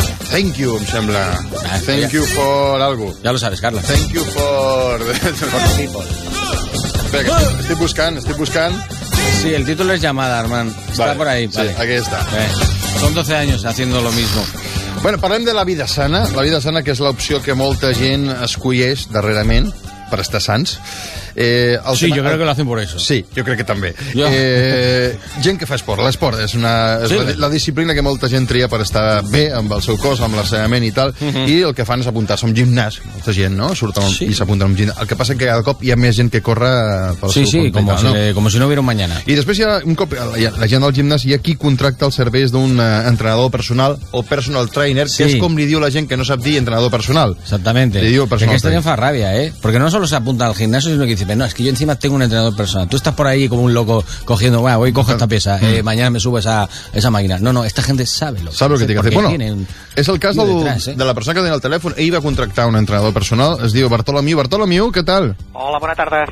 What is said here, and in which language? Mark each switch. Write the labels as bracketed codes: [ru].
[en] Thank you, [ca] me sembla. [en] Thank you for algo. [es] Ya lo sabes, Carlas. [en] Thank you for... For the people. [es] Estoy buscando. Sí, el título es Llamada, Armand. Está vale, por ahí, vale. Sí, aquí está. Son 12 años haciendo lo mismo. [ca] Bueno, parlem de la vida sana. La vida sana, que és l'opció que molta gent escolleix darrerament per estar sans. Sí, jo crec que [es] l'hacen por eso. [ca] Sí, jo crec que també. Gent que fa esport. L'esport és la disciplina que molta gent tria per estar bé amb el seu cos, amb l'assenyament i tal. I el que fan és apuntar-se a un gimnàs. Molta gent, no? Surten i s'apunten a un gimnàs. El que passa és que cada cop hi ha més gent que corre pel seu compte. [es] Sí, sí, com si no hubiera un mañana. [ca] I després, un cop la gent del gimnàs, hi ha qui contracta els serveis d'un entrenador personal o personal trainer, que és com li diu la gent que no sap dir entrenador personal. [es] Exactamente. [ca] Li diu personal Aquesta gent fa ràbia, eh? Perquè no solo s'apunta al gimnàs, sinó que [es] dice, no, es que yo encima tengo un entrenador personal. Tú estás por ahí como un loco cogiendo, bueno, voy y cojo esta pieza, mañana me subo esa máquina. No, esta gente sabe lo que sabe que tiene que hacer. Bueno, es el caso de la persona que tiene el teléfono. E iba a contractar un entrenador personal. [ca] Es diu Bartolomeu. [es] Bartolomeu, ¿qué tal? [ca] Hola, bona tarda.